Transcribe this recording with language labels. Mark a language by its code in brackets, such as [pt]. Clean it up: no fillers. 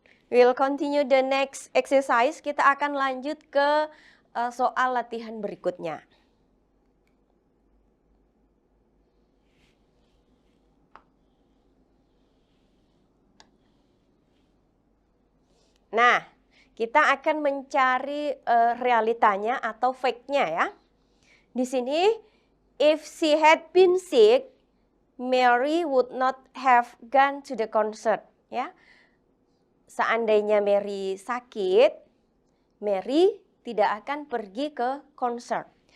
[en] We'll continue the next exercise. [id] Kita akan lanjut ke soal latihan berikutnya. Nah, kita akan mencari realitanya atau fact-nya ya. Di sini, [en] if she had been sick, Mary would not have gone to the concert. [id] Ya, seandainya Mary sakit, Mary tidak akan pergi ke konser.